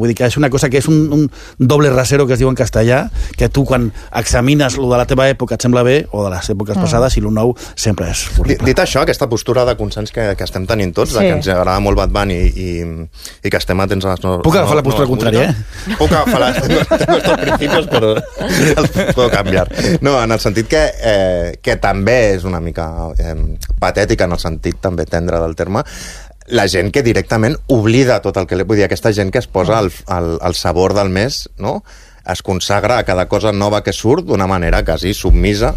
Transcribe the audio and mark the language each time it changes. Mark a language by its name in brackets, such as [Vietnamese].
[Catalan] Vull dir que és una cosa que és un doble rasero, que es diu en castellà, que tu quan examines lo de la teva època et sembla bé, o de les èpoques passades, i lo nou sempre és horrible. Dit això, aquesta postura de consens que estem tenint tots, sí, que ens agrada molt Bad Bunny i que estem atents a les noves... Puc agafar la postura contrària, Puc agafar la... [Spanish] Tengo estos principios, pero els puedo cambiar. [Catalan] No, en el sentit que també és una mica patètica, en el sentit també tendre del terme, la gent que directament oblida tot el que... Vull dir, aquesta gent que es posa al sabor del mes, no?, es consagra a cada cosa nova que surt d'una manera quasi submisa,